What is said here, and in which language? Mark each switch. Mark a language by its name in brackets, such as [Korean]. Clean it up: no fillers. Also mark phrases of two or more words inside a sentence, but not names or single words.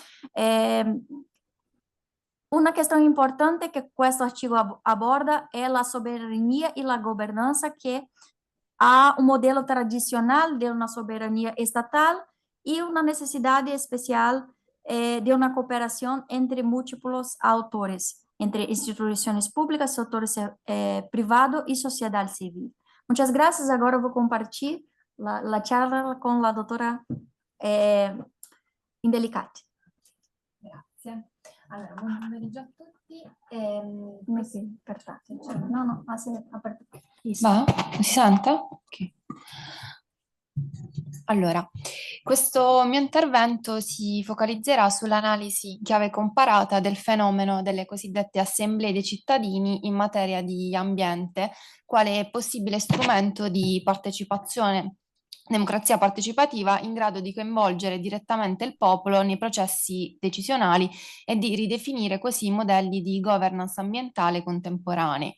[Portuguese] Uma questão importante que este artigo aborda é a soberania e a governança, que há um modelo tradicional de uma soberania estatal e uma necessidade especial de uma cooperação entre múltiplos autores, entre instituições públicas, setores privado e sociedade civil. Muitas graças. Agora eu vou compartilhar a charla com a doutora Indelicati. [Italian] Grazie. Allora, buon pomeriggio a tutti. No, aperto. Va? Si sente? Ok. Allora, questo mio intervento si focalizzerà sull'analisi in chiave comparata del fenomeno delle cosiddette assemblee dei cittadini in materia di ambiente, quale possibile strumento di partecipazione, democrazia partecipativa in grado di coinvolgere direttamente il popolo nei processi decisionali e di ridefinire così modelli di governance ambientale contemporanei.